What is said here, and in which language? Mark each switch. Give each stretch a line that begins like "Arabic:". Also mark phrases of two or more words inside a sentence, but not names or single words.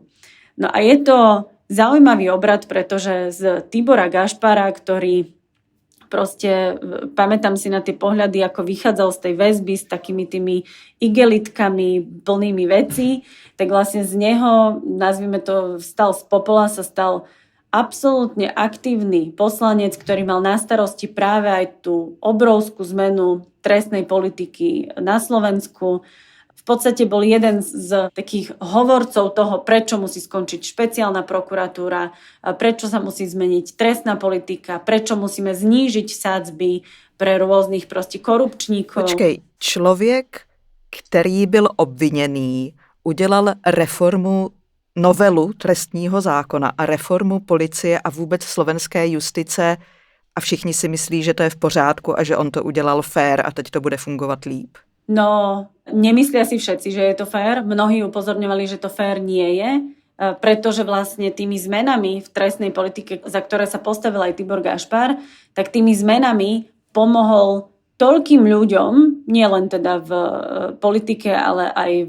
Slovak: No a je to zaujímavý obrad, pretože z Tibora Gašpara, ktorý proste, pamätám si na tie pohľady, ako vychádzal z tej väzby s takými tými igelitkami plnými vecí, tak vlastne z neho, nazvime to, vstal z popola, sa stal absolútne aktívny poslanec, ktorý mal na starosti práve aj tú obrovskú zmenu trestnej politiky na Slovensku. V podstate bol jeden z takých hovorcov toho, prečo musí skončiť špeciálna prokuratúra, prečo sa musí zmeniť trestná politika, prečo musíme znížiť sadzby pre rôznych proste korupčníkov.
Czech: Počkej, člověk, který byl obviněný, udělal reformu, novelu trestního zákona a reformu policie a vůbec slovenské justice a všichni si myslí, že to je v pořádku a že on to udělal fér a teď to bude fungovat líp.
Slovak: No, nemyslia si všetci, že je to fér. Mnohí upozorňovali, že to fér nie je, pretože vlastne tými zmenami v trestnej politike, za ktoré sa postavil aj Tibor Gašpar, tak tými zmenami pomohol toľkým ľuďom, nie len teda v politike, ale aj v